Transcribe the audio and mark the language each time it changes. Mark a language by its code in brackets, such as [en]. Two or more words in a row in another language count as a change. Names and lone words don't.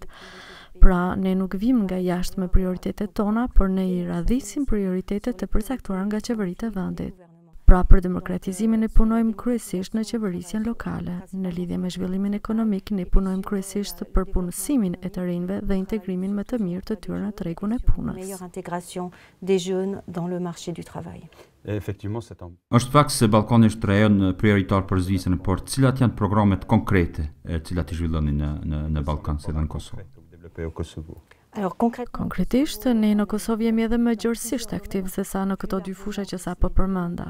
[sq] Pra, ne nuk vim nga jashtë me prioritetet tona, por ne i radhisim prioritetet të përcaktuara nga qeveritë e vendit. Pra, për demokratizimin ne punojmë kryesisht në qeverisjen lokale. Në lidhje me zhvillimin ekonomik, ne punojmë kryesisht për punësimin e të rinjve dhe integrimin më të mirë të tyre në tregun e punës. [fr] Meilleure intégration des jeunes dans le marché du travail. [sq] Është fakt se Ballkani është rajon prioritar për Zvicrën, por cilat janë programet konkrete cilat i zhvilloni në Ballkan si dhe në Kosovë? Konkretisht, ne në Kosovë jemi edhe më gjërësisht aktiv se sa në këto dy fusha që sapo përmenda.